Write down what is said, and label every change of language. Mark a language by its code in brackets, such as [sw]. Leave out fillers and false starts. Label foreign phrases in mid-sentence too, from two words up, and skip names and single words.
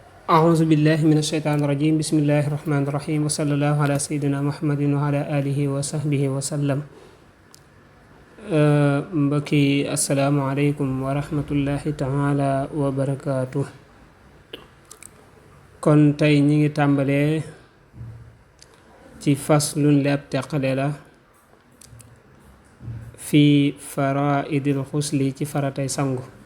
[ar] أعوذ بالله من الشيطان الرجيم بسم الله الرحمن الرحيم وصلى الله على سيدنا محمد وعلى آله وصحبه وسلم mbokki السلام عليكم ورحمة الله تعالى وبركاته. [wo] kon tey ñi ngi tàmbalee ci faslun li ab teqale la fi [ar] فرائض الغسل [wo] ci faratay sangu.